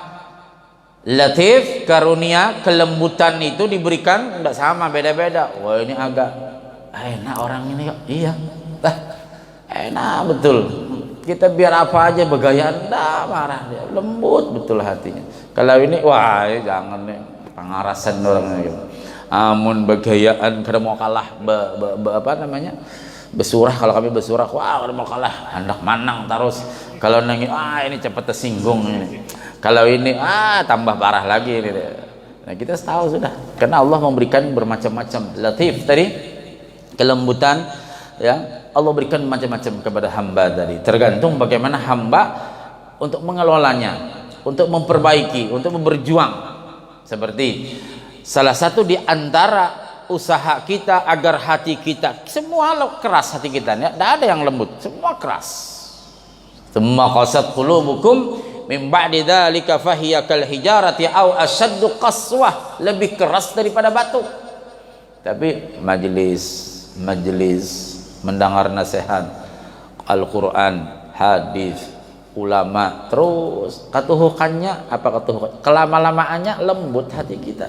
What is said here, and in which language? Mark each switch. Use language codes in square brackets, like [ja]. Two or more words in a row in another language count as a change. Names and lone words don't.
[id] Latif, karunia, kelembutan itu diberikan tidak sama, beda-beda. Wah ini agak enak orang ini kok. Iya. Enak betul. Kita biar apa aja begayaan dah marah dia. Lembut betul hatinya. Kalau ini wah jangan nih pangarasan orangnya gitu. [bjn] Amun begayaan kada mau kalah apa namanya? Besurah. Kalau kami besurah wah kada mau kalah hendak manang terus. [id] Kalau nangis ini cepat tersinggung ini. Kalau ini tambah parah lagi ini. Nah, kita tahu sudah. Karena Allah memberikan bermacam-macam. Latif tadi kelembutan ya Allah berikan macam-macam kepada hamba tadi, tergantung bagaimana hamba untuk mengelolanya, untuk memperbaiki, untuk berjuang. Seperti salah satu di antara usaha kita agar hati kita semua keras, hati kita ya, tidak ada yang lembut, semua keras. [ar] ثم قست قلوبكم من بعد ذلك فهي كالحجارة أو أشد قسوة, [id] lebih keras daripada batu. Tapi majelis mendengar nasihat Al-Quran, hadis, ulama, terus katuhukannya apa katuhukan? Kelama-lamaannya lembut hati kita.